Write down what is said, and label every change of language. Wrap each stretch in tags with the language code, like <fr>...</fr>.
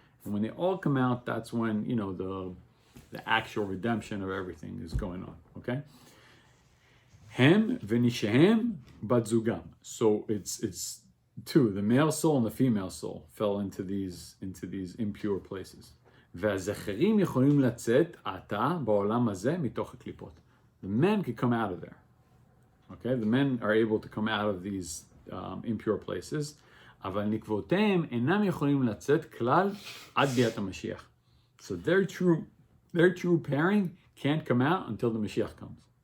<en>And when they all come out, that's when, the actual redemption of everything is going on, okay?</en> <he>Hem v'nishehem bat zugam.</he> <en>So it's two, the male soul and the female soul fell into these impure places.</en> <he>והזכרים יכולים לצאת עתה בעולם הזה מתוך הקליפות.</he> <en>The men can come out of there. Okay, the men are able to come out of these impure places,</en> <he>אבל נקבותיהם אינם יכולים לצאת כלל עד ביאת המשיח.</he> <en>So their true pairing can't come out until the Mashiach comes.</en>